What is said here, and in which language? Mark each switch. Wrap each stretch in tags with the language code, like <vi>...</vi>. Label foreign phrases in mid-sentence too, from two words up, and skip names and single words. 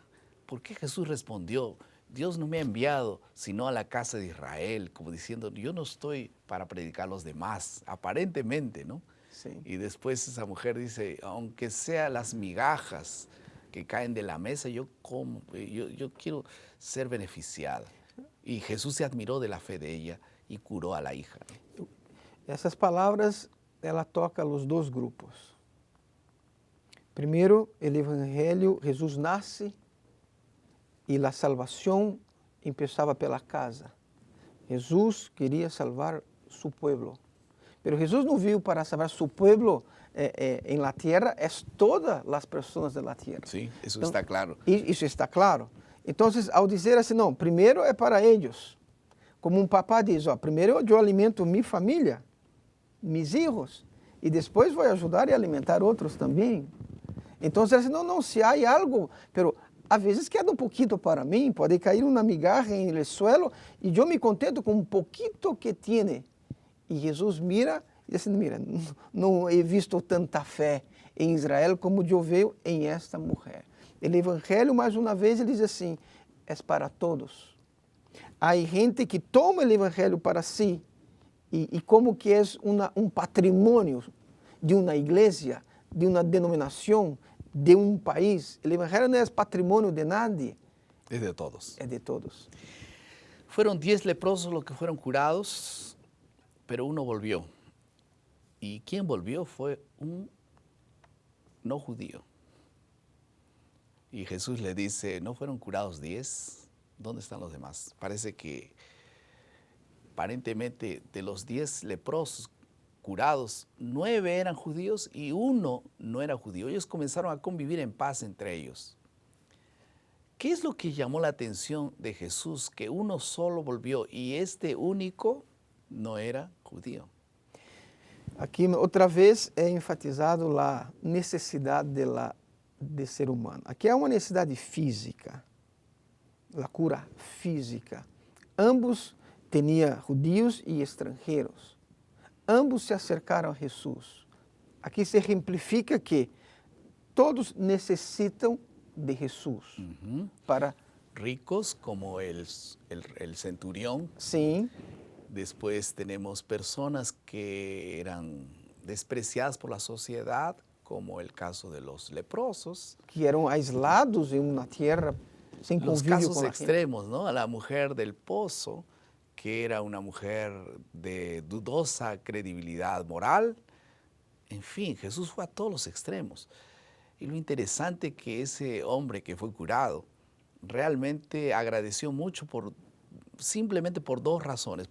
<es>¿Por qué Jesús respondió? Dios no me ha enviado sino a la casa de Israel, como diciendo, yo no estoy para predicar a los demás, aparentemente, ¿no? Sí. Y después esa mujer dice, aunque sea las migajas que caen de la mesa, yo como, yo quiero ser beneficiada. Y Jesús se admiró de la fe de ella y curó a la hija, ¿no?</es> <pt>Essas palavras, ela toca os dois grupos. Primeiro, o evangelho, Jesus nasce e a salvação começava pela casa. Jesus queria salvar seu povo. Mas Jesus não veio para salvar seu povo em</pt> <es>la tierra,</es> <pt>é todas as pessoas da tierra.</pt> <es>Sí, eso</es> <pt>Então, está claro. Isso está claro. Então, ao dizer assim, não, primeiro é para eles. Como papá diz, ó, primeiro eu alimento minha família, meus filhos, e depois vou ajudar e alimentar outros também. Então, assim, não, se há algo, pero às vezes queda pouquinho para mim, pode cair uma migaja em</pt> <es>el suelo,</es> <pt>e eu me contento com um pouquinho que tiene. E Jesus mira e diz assim, mira, não he visto tanta fé em Israel como eu vejo em esta mulher. O evangelho, mais uma vez, ele diz assim, é para todos. Há gente que toma o evangelho para si e como que é patrimônio de uma igreja, de uma denominação, de um país. O evangelho não é patrimônio de nadie,</pt> <es>Es de todos.</es> <pt>é de todos.</pt> <es>Fueron 10 leprosos los que fueron curados, pero uno volvió. Y quien volvió fue un no judío. Y Jesús le dice, ¿no fueron curados 10? ¿Dónde están los demás? Parece que aparentemente de los 10 leprosos curados, 9 eran judíos y uno no era judío. Ellos comenzaron a convivir en paz entre ellos. ¿Qué es lo que llamó la atención de Jesús? Que uno solo volvió y este único no era judío.</es> <pt>Aqui, outra vez, é enfatizado a necessidade de ser humano. Aqui há uma necessidade física, a cura física. Ambos tinham judeus e estrangeiros. Ambos se acercaram a Jesus. Aqui se exemplifica que todos necessitam de Jesus para...</pt> <es>Ricos como el centurión.</es> <pt>Sim,</pt> <es>Después tenemos personas que eran despreciadas por la sociedad, como el caso de los leprosos.</es> <pt>que eram aislados em uma terra sem</pt> <es>Los</es> <pt>convívio</pt> <es>casos</es> <pt>com a gente.</pt> <es>extremos, ¿no? A la mujer del pozo, que era una mujer de dudosa credibilidad moral. En fin, Jesús fue a todos los extremos. Y lo interesante que ese hombre que fue curado realmente agradeció mucho simplemente por 2 razones.</es>